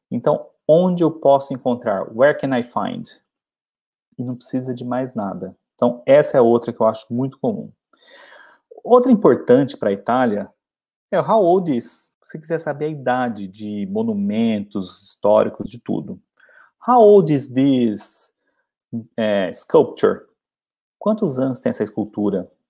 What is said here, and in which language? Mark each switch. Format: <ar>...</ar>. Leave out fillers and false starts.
<pt>Então, onde eu posso encontrar?</pt> <en>Where can I find?</en> <pt>E não precisa de mais nada. Então, essa é outra que eu acho muito comum. Outra importante para a Itália é o</pt> <en>how old is.</en> <pt>Se você quiser saber a idade de monumentos históricos, de tudo.</pt> <en>How old is this sculpture?</en> <pt>Quantos anos tem essa escultura?</pt>